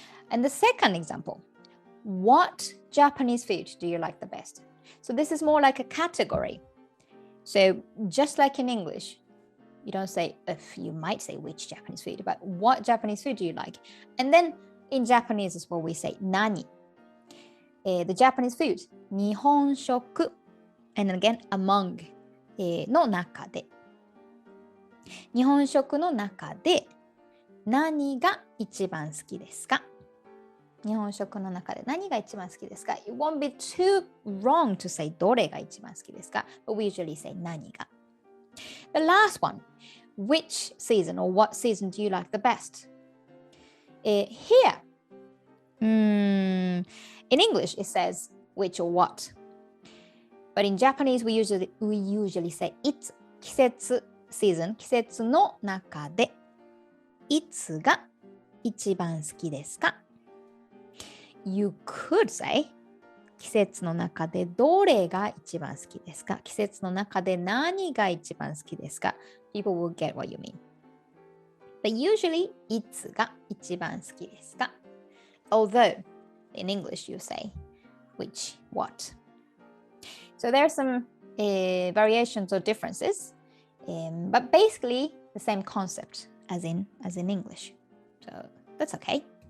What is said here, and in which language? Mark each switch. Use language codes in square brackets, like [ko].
[en] And the second example, what Japanese food do you like the best? So this is more like a category. So just like in English, you don't say if, you might say which Japanese food, but what Japanese food do you like? And then in Japanese as well, we say nani. The Japanese food, [ja] 日本食 [en] and again among [ja] の中で日本食の中で何が一番好きですか？日本食の中で何が一番好きですか？ It won't be too wrong to say どれが一番好きですか？ [en] But we usually say 何が。 The last one, which season or what season do you like the best? Here, in English it says which or what. But in Japanese we usually say いつ、季節、season、 [ja] 季節の中でいつが一番好きですか？ [en] You could say [ja] 季節の中でどれが一番好きですか？季節の中で何が一番好きですか？ [en] People will get what you mean. But usually [ja] いつが一番好きですか？ [en] Although in English you say which, what. So there are some variations or differences, but basically the same concept as in English. So that's okay.